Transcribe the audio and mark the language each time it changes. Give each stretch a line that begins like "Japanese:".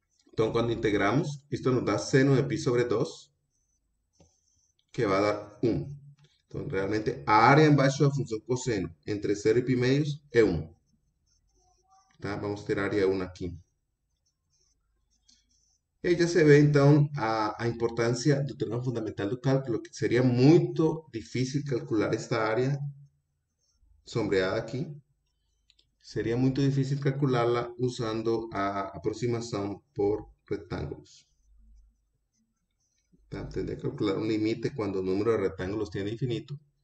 Spanish: Entonces, cuando integramos, esto nos da seno de pi sobre 2, que va a dar 1.
Portuguese: Entonces, realmente, a área embaixo da função cosseno entre 0 e
Spanish: pi medios
Portuguese: é 1. Tá? Vamos ter área 1 aqui. E aí já se vê, então, a importância do teorema fundamental do cálculo, que seria muito difícil calcular esta área sombreada aqui. Seria muito difícil calcularla usando a aproximação por retângulos. Tá?
Spanish: Tendría que calcular un límite cuando el número de rectángulos tiene infinito.